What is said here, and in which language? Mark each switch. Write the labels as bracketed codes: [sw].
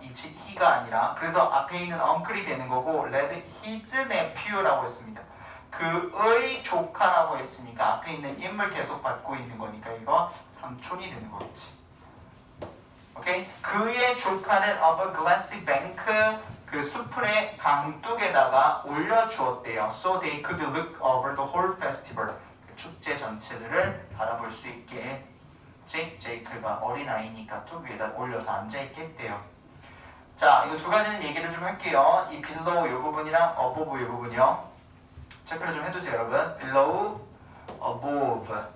[ko] 이 he가 아니라 그래서 앞에 있는 엉클이 되는 거고 [en] led his nephew [ko] 라고 했습니다. 그의 조카라고 했으니까 앞에 있는 인물 계속 받고 있는 거니까 이거 삼촌이 되는 거겠지. 오케이? 그의 조카를 [en] of a glassy bank [ko] 그 수풀의 강둑에다가 올려주었대요. [en] So they could look over the whole festival. [ko] 그 축제 전체를 바라볼 수 있게 제이크가 어린아이니까 뚝 위에다 올려서 앉아있겠대요. 자, 이거 두 가지는 얘기를 좀 할게요. 이 below 이 부분이랑 above 이 부분이요. 체크를 좀 해두세요, 여러분. [en] below, above.